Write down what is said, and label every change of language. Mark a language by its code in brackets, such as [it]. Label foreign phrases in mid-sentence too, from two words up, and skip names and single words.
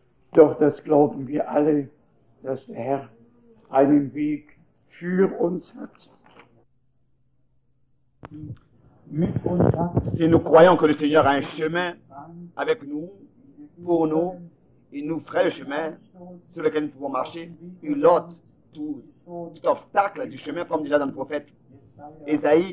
[de] Doch das glauben wir alle, dass der Herr einen Weg für uns hat. [fr] Si nous croyons que le Seigneur a un chemin avec nous, pour nous, il nous ferait le chemin sur lequel nous pouvons marcher. Il ôte tout obstacle du chemin, comme déjà dans le prophète Ésaïe.